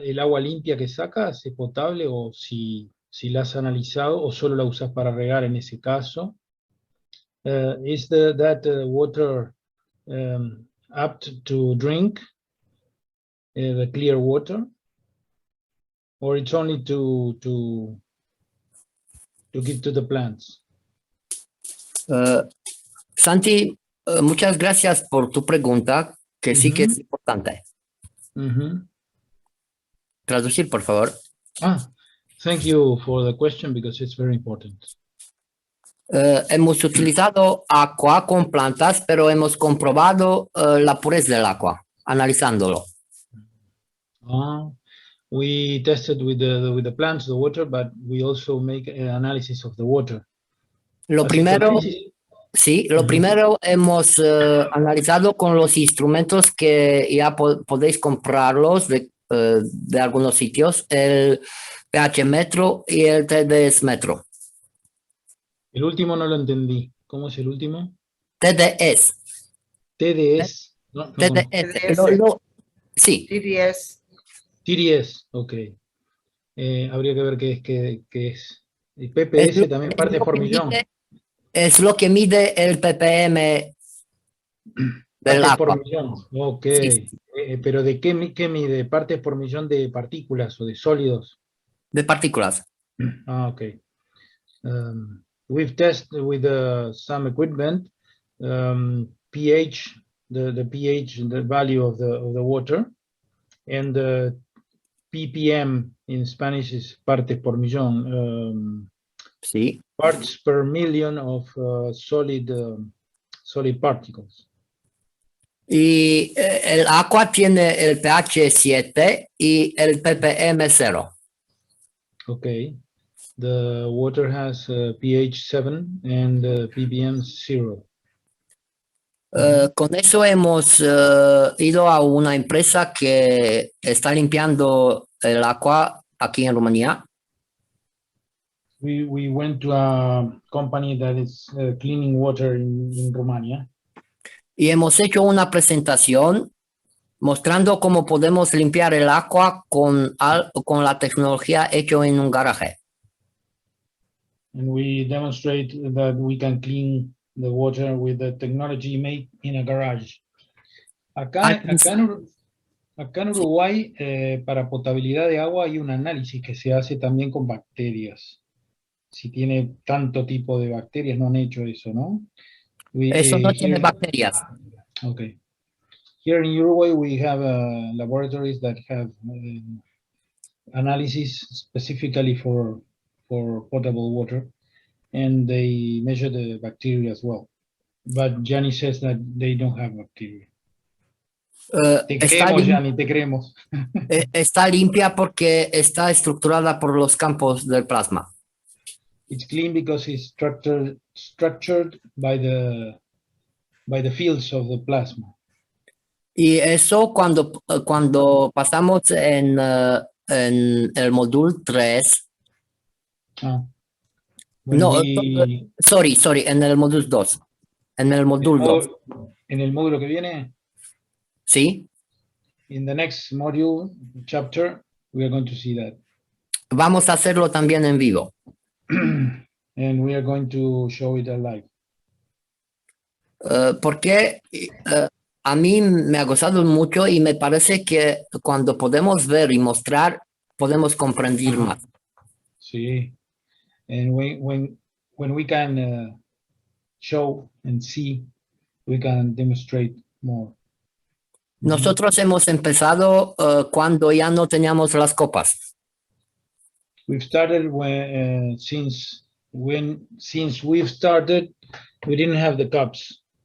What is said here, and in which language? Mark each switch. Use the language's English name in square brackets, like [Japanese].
[Spanish] ¿El agua limpia que sacas es potable, o si la has analizado, o solo la usas para regar en ese caso? [English] Is that water apt to drink, the clear water, or it's only to give to the plants? [Spanish] Santi, muchas gracias por tu pregunta, que sí que es importante. Traducir, por favor. [English] Thank you for the question, because it's very important. [Spanish] Hemos utilizado agua con plantas, pero hemos comprobado la pureza del agua, analizándolo. [English] We tested with the plants, the water, but we also make an analysis of the water. [Spanish] Lo primero, sí, lo primero hemos analizado con los instrumentos que ya podéis comprarlos de algunos sitios, el pH metro y el TDS metro. El último no lo entendí. ¿Cómo es el último? TDS. TDS. TDS. Sí. TDS. TDS, ok. Habría que ver qué es. El PPS también, partes por millón. Es lo que mide el ppm del partes agua. Por millón, ok. Sí. Pero ¿de qué mide? ¿Partes por millón de partículas o de sólidos? De partículas. Ok. [English] We've tested with some equipment pH, the pH, the value of the water, and the ppm in Spanish is [Spanish] partes por millón. Sí. [English] Parts per million of solid particles. [Spanish] Y el agua tiene el pH 7 y el ppm 0. [English] Okay. The water has pH 7 and ppm 0. [Spanish] Con eso hemos ido a una empresa que está limpiando el agua aquí en Rumanía. [English] We went to a company that is cleaning water in Romania. [Spanish] Y hemos hecho una presentación mostrando cómo podemos limpiar el agua con la tecnología hecho en un garaje. [English] And we demonstrate that we can clean the water with the technology made in a garage. [Spanish] Acá en Uruguay, para potabilidad de agua hay un análisis que se hace también con bacterias. Si tiene tanto tipo de bacterias, no han hecho eso, ¿no? Eso no tiene [English] Here, [Spanish] bacterias. [English] okay. Here in Uruguay, we have laboratories that have analysis specifically for potable water, and they measure the bacteria as well. But Gianni says that they don't have bacteria. [Spanish] Te creemos, Gianni, te creemos. Está limpia porque está estructurada por los campos del plasma. [English] It's clean because it's structured by the fields of the plasma. [Spanish] Y eso cuando pasamos en el módulo 3. No, sorry, en el módulo 2. En el módulo 2. En el módulo que viene. Sí. [English] In the next module, chapter, we are going to see that. [Spanish] Vamos a hacerlo también en vivo. [English] And we are going to show it live. [Spanish] Porque a mí me ha gustado mucho y me parece que cuando podemos ver y mostrar, podemos comprender más. Sí. [English] And when we can show and see, we can demonstrate more. [Spanish] Nosotros hemos empezado cuando ya no teníamos las copas. [English] We've started since we've started, we didn't have the cups.